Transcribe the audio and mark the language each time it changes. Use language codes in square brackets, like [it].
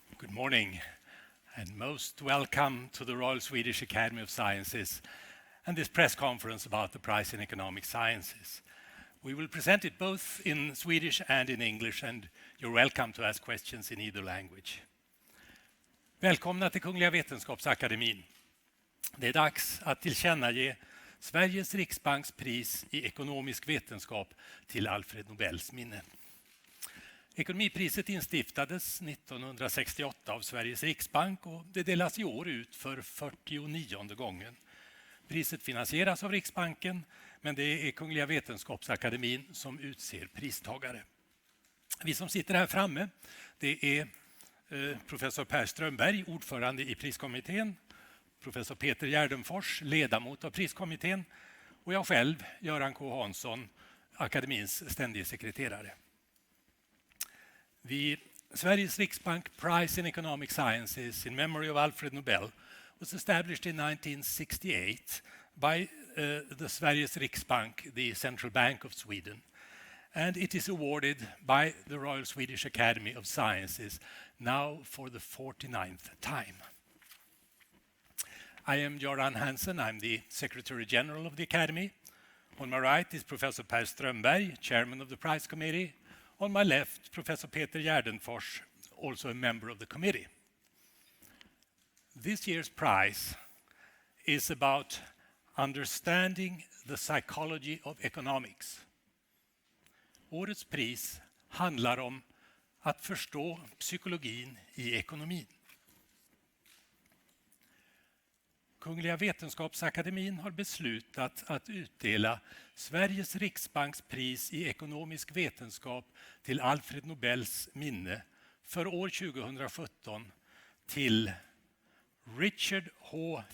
[en] morning, and most welcome to the Royal Swedish Academy of Sciences and this press conference about the prize in economic sciences. We will present it both in Swedish and in English, and you're welcome to ask questions in either language. [sv] Välkomna till Kungliga Vetenskapsakademin. Det är dags att tillkännage Sveriges Riksbanks pris i ekonomisk vetenskap till Alfred Nobels minne. Ekonomipriset instiftades 1968 av Sveriges Riksbank och det delas i år ut för 49:e gången. Priset finansieras av Riksbanken, men det är Kungliga Vetenskapsakademin som utser pristagare. Vi som sitter här framme, det är professor Per Strömberg, ordförande i priskommittén, professor Peter Gärdenfors, ledamot av priskommittén, och jag själv, Göran K. Hansson, akademins ständige sekreterare. [en] The Sveriges Riksbank Prize in Economic Sciences in memory of Alfred Nobel was established in 1968 by the Sveriges Riksbank, the central bank of Sweden, and it is awarded by the Royal Swedish Academy of Sciences now for the 49th time. I am Göran Hansen, I'm the Secretary General of the Academy. On my right is Professor Per Strömberg, Chairman of the Prize Committee. On my left, Professor Peter Gärdenfors, also a member of the committee. This year's prize is about understanding the psychology of economics. [sv] Årets pris handlar om att förstå psykologin i ekonomin. Kungliga Vetenskapsakademin har beslutat att utdela Sveriges Riksbanks pris i ekonomisk vetenskap till Alfred Nobels minne för år 2017 till Richard H.